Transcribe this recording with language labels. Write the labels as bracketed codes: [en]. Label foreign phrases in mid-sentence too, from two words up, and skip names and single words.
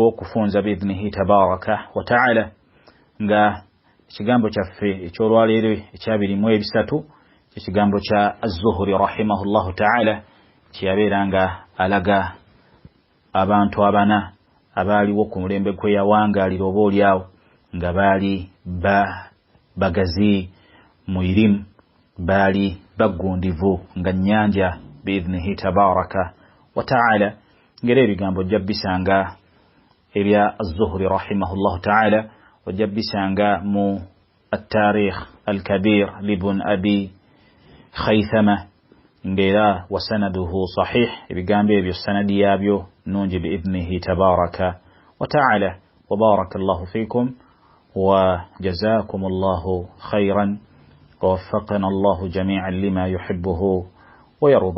[lg] okufunza [ar] بإذنه تبارك وتعالى [lg] nga ekigambo kyaffe ekyolwaleero ekyabirimu ebisatu ekigambo kya Az-Zuhri [ar] رحمه الله تعالى [lg] kyabeera nga alaga abantu abana abaaliwo ku mulembe kwe yawangaalira oba oliawo nga baali bagazi mu irimu, baali baggundivu nga nnyanja [ar] بإذنه تبارك وتعالى. [lg] ngera ebigambo ojja bisanga ebya Az-Zuhri [ar] رحمه الله تعالى, [lg] ojja bisanga mu [ar] التاريخ الكبير لابن أبي خيثمة ngera وسنده صحيح بجانبه بالسند يابيو نونجي بإذنه تبارك وتعالى. وبارك الله فيكم وجزاكم الله خيرا ووفقنا الله جميعا لما يحبه ويرضاه.